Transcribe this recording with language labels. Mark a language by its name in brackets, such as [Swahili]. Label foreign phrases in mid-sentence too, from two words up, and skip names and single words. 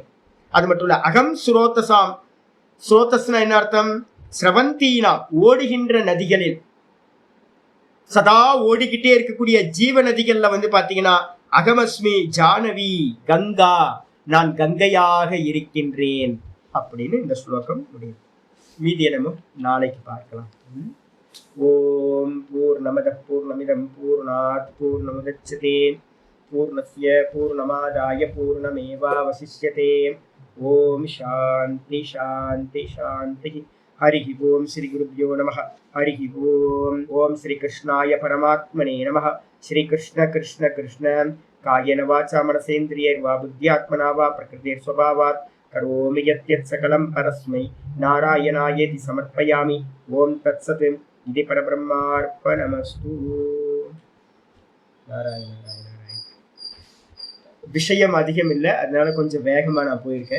[Tamil] அது மட்டும் இல்ல, [Sanskrit] अहं स्रोतसाम्, [Tamil] ஸ்ரோதஸ்னா என்ன அர்த்தம், ஸ்ரவந்தீனா, ஓடுகின்ற நதிகளில், சதா ஓடிக்கிட்டே இருக்கக்கூடிய ஜீவ நதிகள்ல வந்து பாத்தீங்கன்னா [Sanskrit] अहमस्मि जाह्नवी [Tamil] கங்கா, நான் கங்கையாக இருக்கின்றேன் அப்படின்னு இந்த ஸ்லோகம் முடியும். மீதியை நம்ம நாளைக்கு பார்க்கலாம். [Sanskrit] ओम् पूर्णमदः पूर्णमिदं पूर्णात् पूर्णमुदच्यते पूर्णस्य पूर्णमादाय पूर्णमेवावशिष्यते. ओम् शान्ति शान्ति शान्ति. हरि ओम श्री गुरुभ्यो नमः. हरि ओम. ओम श्री कृष्णाय परमात्मने नमः. श्री कृष्ण कृष्ण कृष्ण कायेन वाचा मनसेन्द्रियैर्वा बुद्ध्यात्मना वा प्रकृतेर् स्वभावात् करोमि यद्यत् सकलं परस्मै नारायणायेति समर्पयामि. ओम् तत्सत्. இது பரபிரம்மார்ப்பணமஸ்து. நாராயண நாராயண. [Tamil] விஷயம் அதிகம் இல்லை, அதனால கொஞ்சம் வேகமா நான் போயிருக்கேன்.